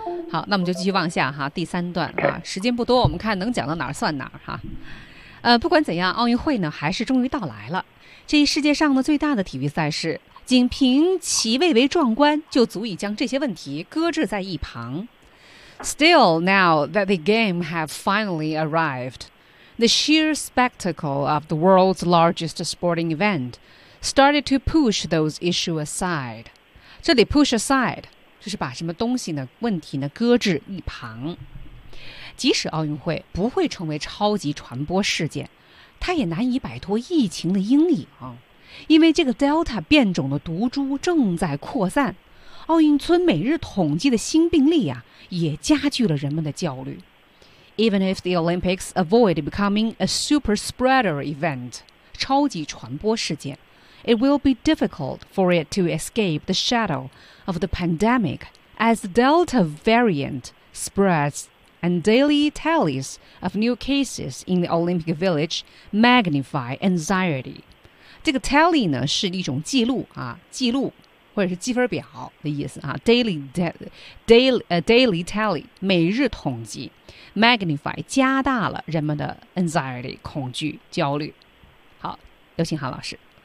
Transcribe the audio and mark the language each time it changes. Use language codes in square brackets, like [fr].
[zh] 好，那我们就继续往下哈，第三段啊，时间不多，我们看能讲到哪儿算哪儿哈。不管怎样，奥运会呢还是终于到来了。这世界上呢最大的体育赛事，仅凭其蔚为壮观就足以将这些问题搁置在一旁。 [en] Still now that the game have finally arrived, the sheer spectacle of the world's largest sporting event started to push those issues aside. [zh] 这里 push aside 就是把什么东西呢问题呢搁置一旁。即使奥运会不会成为超级传播事件，它也难以摆脱疫情的阴影，因为这个 Delta 变种的毒株正在扩散，奥运村每日统计的新病例啊，也加剧了人们的焦虑。 [en] Even if the Olympics avoid becoming a super spreader event, [zh] 超级传播事件， [en] it will be difficult for it to escape the shadow of the pandemic as the Delta variant spreadsAnd daily tallies of new cases in the Olympic Village magnify anxiety. [zh] 这个 tally 呢是一种记录啊，记录或者是积分表的意思啊。 Daily tally 每日统计 magnify 加大了人们的 anxiety 恐惧焦虑。好，有请韩老师。